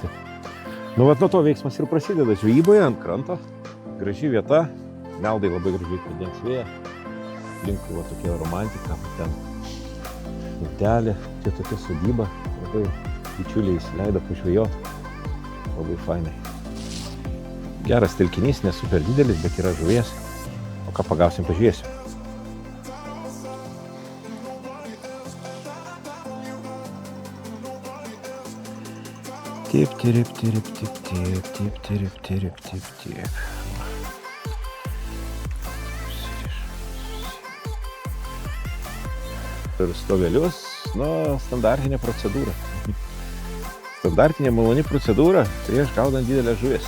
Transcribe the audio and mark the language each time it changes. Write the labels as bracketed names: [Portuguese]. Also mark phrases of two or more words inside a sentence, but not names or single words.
[Lithuanian] Nu, vat nuo to veiksmas ir prasideda žvejyboje ant kranto, graži vieta, meldai labai gražiai padengs vėją, aplinkui va tokia romantika, ten utelė, čia tokia sodyba, labai bičiuliai įsileido pažvejot, labai fainai. Geras telkinys, ne super didelis, bet yra žuvies. O ką pagausim, pažiūrėsiu. Tip, tirip, tirip, tip, tip, tip, tirip, tirip, tip, tip. Ir stovelius, standartinė procedūra. Standartinė maloni procedūra prieš gaudant didelę žuvis.